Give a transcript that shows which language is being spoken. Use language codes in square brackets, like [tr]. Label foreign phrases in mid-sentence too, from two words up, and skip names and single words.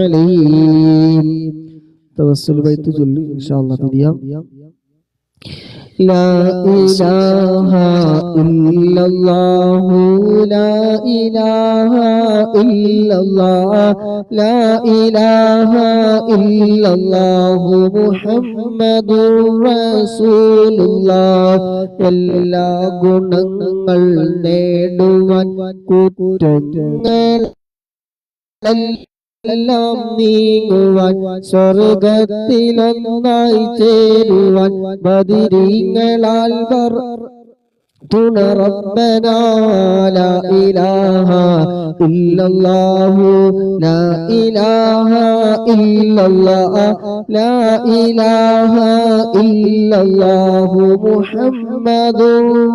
[ar] عليه توسل بيت جل إن شاء الله لا إله إلا الله لا إله إلا الله لا إله إلا الله محمد رسول الله [ml] എല്ലാ ഗുണങ്ങൾ നേടുവാൻ കുറ്റങ്ങൾ എല്ലാം നീങ്ങുവാൻ സ്വർഗത്തിലൊന്നായി ചേരുവാൻ ബദരീങ്ങളാൽ തുണ റബ്ബനാ [ar] لا إله إلا الله لا إله إلا الله لا إله إلا الله محمد